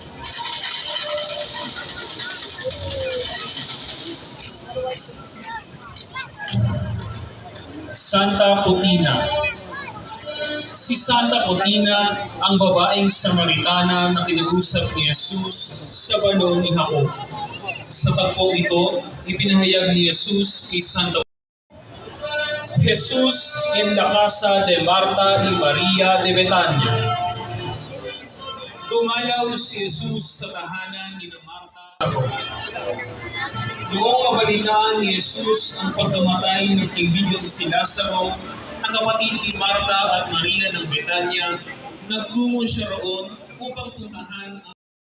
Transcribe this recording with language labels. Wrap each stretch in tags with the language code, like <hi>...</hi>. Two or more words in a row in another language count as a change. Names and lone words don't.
<tl>Santa Potina. Si Santa Potina ang babaeng Samaritana na kinausap ni Jesus sa balon ni Jacob. Sa tagpong ito, ipinahayag ni Jesus kay Santa</tl> <es>Jesus en la casa de Marta y María de Betania.</es> <tl>Dumalaw si Jesus sa tahanan ni Marta. Noong mabalitaan ni Jesus ang pagkamatay ng kaibigan si Lazaro, ang kapatid ni Marta at Maria ng Betania, nagtungo siya roon upang puntahan ang</tl>